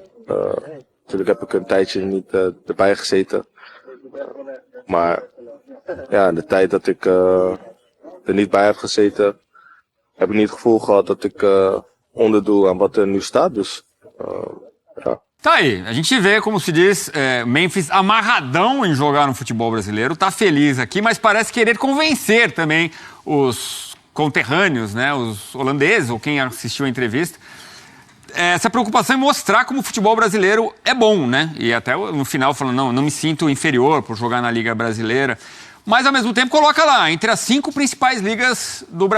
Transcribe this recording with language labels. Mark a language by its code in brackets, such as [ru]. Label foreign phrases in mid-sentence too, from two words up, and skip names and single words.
[nl] Natuurlijk heb ik een tijdje niet erbij gezeten. Maar ja, de tijd dat ik er niet bij heb gezeten, heb ik niet het gevoel gehad dat ik onderdoe aan wat er nu staat. Dus ja. [pt] Tá aí, a gente vê, como se diz, Memphis amarradão em jogar no futebol brasileiro, tá feliz aqui, mas parece querer convencer também os conterrâneos, né, os holandeses, ou quem assistiu a entrevista, essa preocupação em mostrar como o futebol brasileiro é bom, né, e até no final falando, não me sinto inferior por jogar na Liga Brasileira, mas ao mesmo tempo coloca lá, entre as 5 principais ligas do Brasil.